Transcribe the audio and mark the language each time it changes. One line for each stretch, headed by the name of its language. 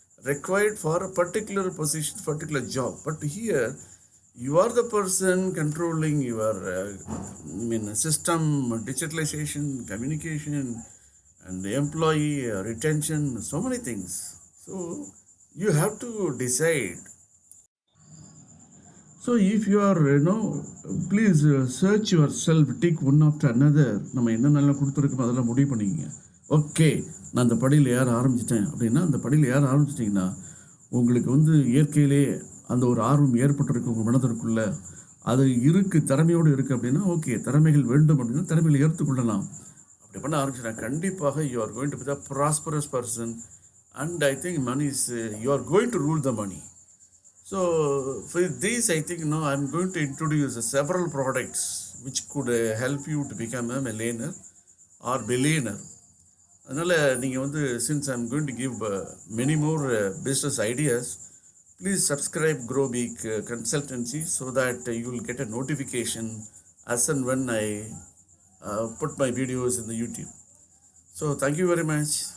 English: required for a particular position, particular job. But here, you are the person controlling your system, digitalization, communication, and employee retention, so many things. So you have to decide. So if you are, please search yourself, take one after another.
Tamil: நம்ம என்னென்னலாம் கொடுத்துருக்கோம் அதெல்லாம் முடிவு பண்ணிக்கங்க. Okay, நான் அந்த படியில் ஏற ஆரம்பிச்சிட்டேன் அப்படின்னா, அந்த படியில் ஏற ஆரம்பிச்சிட்டிங்கன்னா உங்களுக்கு இயற்கையிலே அந்த ஒரு ஆர்வம் ஏற்பட்டிருக்கு உங்கள் மனதிற்குள்ள. அது இருக்குது, திறமையோடு இருக்குது அப்படின்னா, ஓகே, திறமைகள் வேண்டும் அப்படின்னா திறமைகளை ஏற்றுக்கொள்ளலாம். அப்படி பண்ண ஆரம்பிச்சுன்னா கண்டிப்பாக
English: You are going to be the prosperous person. And I think money is, you are going to rule the money. So for this, I think I'm going to introduce several products which could help you to become a millionaire or billionaire.
Tamil: அதனால் நீங்கள்
English: since I'm going to give many more business ideas, please subscribe Grow Big Consultancy so that you will get a notification as and when I put my videos in the YouTube. So thank you very much.